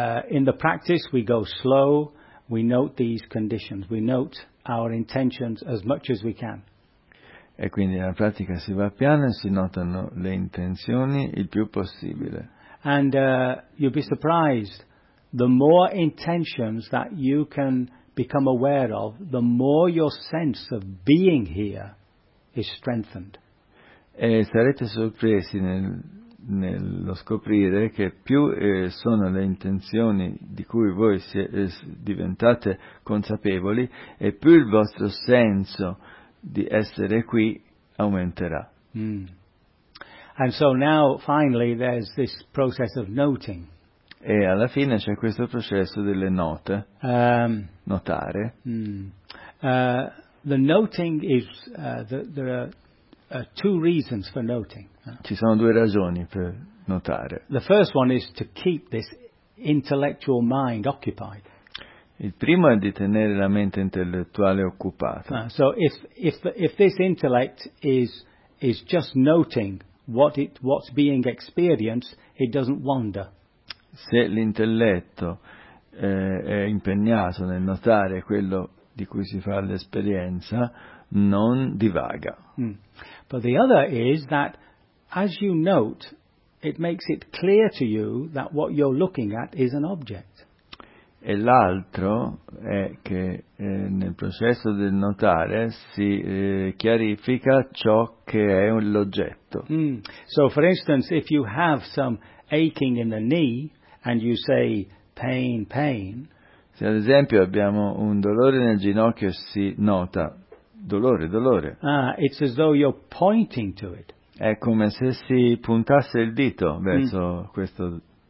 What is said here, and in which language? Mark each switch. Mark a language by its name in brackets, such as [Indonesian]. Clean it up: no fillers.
[English] In the practice we go slow, we note these conditions, we note our intentions as much as we can. [Italian] E quindi nella pratica si va piano e si notano le intenzioni il più possibile. [English] And you'll be surprised, the more intentions that you can become aware of, the more your sense of being here is strengthened. [Italian] E sarete sorpresi nel nello scoprire che più sono le intenzioni di cui voi diventate consapevoli e più il vostro senso di essere qui aumenterà. Mm. [English] And so now finally there's this process of noting. [Italian] E alla fine c'è questo processo delle note. Notare. Mm. [English] The noting is there are two reasons for noting. [Italian] Ci sono due ragioni per notare. [English] The first one is to keep this intellectual mind occupied. [Italian] Il primo è di tenere la mente intellettuale occupata. [English] So if this intellect is just noting what's being experienced, it doesn't wander. [Italian] Se l'intelletto è impegnato nel notare quello di cui si fa l'esperienza, non divaga. Mm. [English] But the other is that as you note, it makes it clear to you that what you're looking at is an object. [Italian] E l'altro è che nel processo del notare si chiarifica ciò che è l'oggetto. Mm. [English] So for instance, if you have some aching in the knee and you say pain, pain. [Italian] Se ad esempio abbiamo un dolore nel ginocchio e si nota dolore, dolore. [English] Ah, it's as though you're pointing to it. [Italian] È come se si puntasse il dito verso questo.